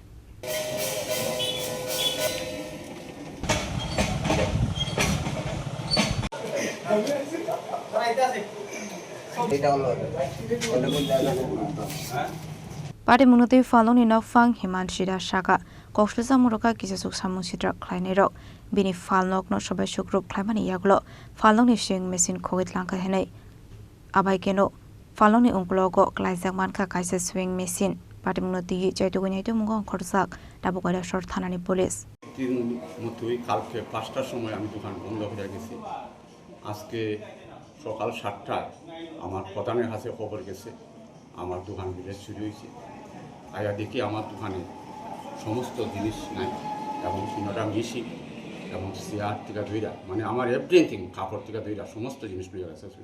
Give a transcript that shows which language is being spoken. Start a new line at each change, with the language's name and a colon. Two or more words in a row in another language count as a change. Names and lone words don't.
Kok Borok: Patimung tei Phalnokni nokphang himanshida shaka Koktwma muroka kisasuk samung sitra khlainirok bini Phalnok no Swbai Sukrub khlaimani yaglo Phalnokni
English: swing machine
Kok Borok: khogit langka henai abai keno Phalnokni ungklogo klaijakmankha kaisa
English: swing machine
Kok Borok: Patimung no tigi chaituguni itu mungong khorsak dabu Kailashahar Thanani Police.
Bangla: তিন মতোই কালকে 5টার সময় আমি দোকান বন্ধ করে গেছি। আজকে সকাল 7টায় আমার প্রধানের কাছে খবর গেছে আমার দোকান বিলে চুরি হয়েছে। আয়া দেখি আমার দোকানে সমস্ত জিনিস নাই এবং সিনোটা মিশি এবং চেয়ার থেকে ধইরা মানে আমার এভরিথিং কাপড় থেকে ধইরা সমস্ত জিনিস নিয়ে গেছে চুরি।